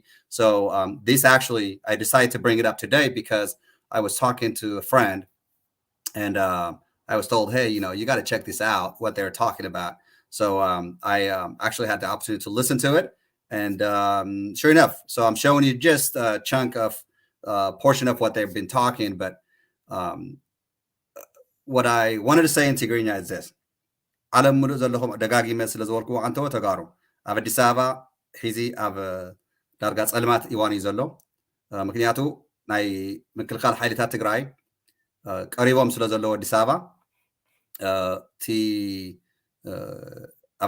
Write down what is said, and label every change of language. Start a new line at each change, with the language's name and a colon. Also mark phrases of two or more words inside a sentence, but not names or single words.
English: So this actually, I decided to bring it up today because I was talking to a friend, and I was told, hey, you got to check this out, what they're talking about. So I actually had the opportunity to listen to it, and sure enough, so I'm showing you just a chunk of portion of what they've been talking, but what I wanted to say in Tigrinya is this.
Tigrinya: ዓለም ሙሉእ ዘለኹም ደጋጊመ ስለ ዝበልክዎ አንተዎ ተጋሩ ኣብ ኣዲስ ኣበባ ሒዚ ኣብ ዳርጋ ጸልማት ኢዋን እዩ ዘሎ ምክንያቱ ናይ ምክልኻል ሓይልታት ትግራይ ቀሪቦም ስለ ዘለዎ ኣዲስ ኣበባ እቲ ኣብ